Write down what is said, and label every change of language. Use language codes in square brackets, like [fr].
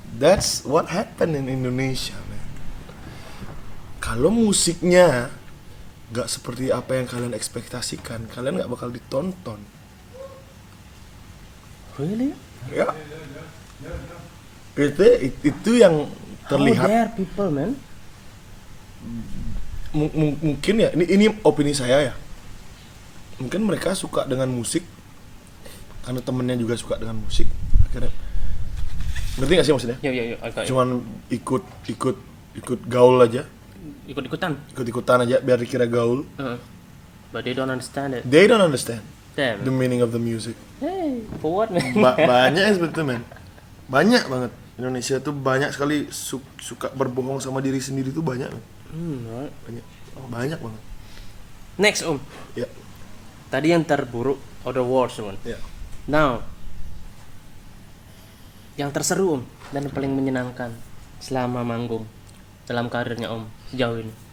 [en] That's what happened in Indonesia, man. [id] Kalau musiknya nggak seperti apa yang kalian ekspektasikan, kalian nggak bakal ditonton. [en] Really? [id] Ya. Itu yang terlihat. [en] How dare people, man? [id] Mungkin ya, ini opini saya ya. Mungkin mereka suka dengan musik karena temennya juga suka dengan musik. Akhirnya, ngerti gak sih maksudnya? Yo, agak. Cuman ikut gaul aja, Ikut-ikutan. aja biar dikira gaul. [en] But they don't understand it. They don't understand Damn. the meaning of the music. Hey, for what, man? [id] Banyak yang seperti itu, men. Banyak banget. Indonesia tuh banyak sekali suka berbohong sama diri sendiri tuh banyak, men. [en] Right. [id] Banyak banget. [en] Next, Om. [id] Ya. Tadi yang terburuk, [en] or the worst one. [id] Ya. Now, yang terseru, Om, dan paling menyenangkan selama manggung dalam karirnya Om sejauh ini.